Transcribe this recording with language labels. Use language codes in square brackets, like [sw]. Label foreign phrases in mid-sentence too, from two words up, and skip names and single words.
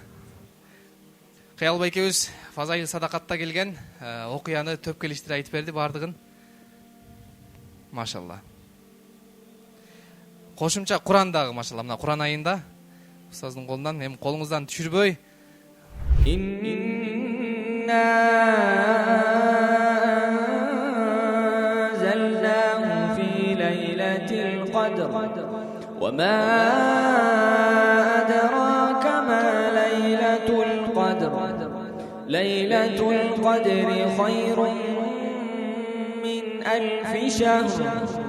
[ky] Кыял байкебиз фазаил садакатта келген окуяны төп келиштирип айтып берди бардыгын. Машалла. Кошумча Курандагы машалла, мына Куран айында устаздын колунан, эми колуңуздан түшүрбөй. [ar] وما أدراك ما ليلة القدر ليلة القدر خير من 1000 شهر